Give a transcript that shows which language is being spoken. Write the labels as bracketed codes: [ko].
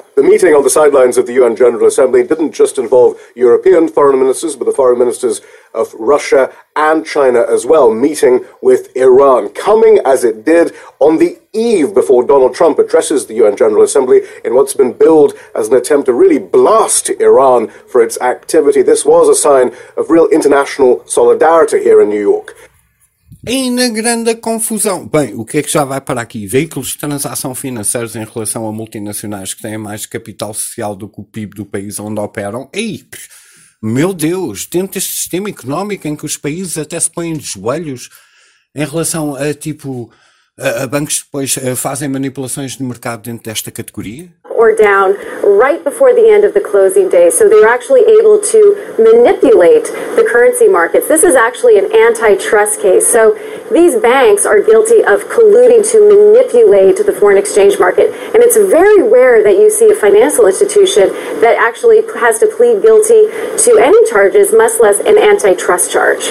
[en] The meeting on the sidelines of the UN General Assembly didn't just involve European foreign ministers, but the foreign ministers of Russia and China as well, meeting with Iran, coming as it did on the eve before Donald Trump addresses the UN General Assembly in what's been billed as an attempt to really blast Iran for its activity. This was a sign of real international solidarity here in New York. [pt] E na grande confusão, bem, o que é que já vai para aqui? Veículos de transação financeiros em relação a multinacionais que têm mais capital social do que o PIB do país onde operam? Ei, meu Deus, dentro deste sistema económico em que os países até se põem de joelhos em relação a, tipo, a bancos depois fazem manipulações de mercado dentro desta categoria? [en] Or down right before the end of the closing day. So they're actually able to manipulate the currency markets. This is actually an antitrust case. So these banks are guilty of colluding to manipulate the foreign exchange market. And it's very rare that you see a financial institution that actually has to plead guilty to any charges, much less an antitrust charge.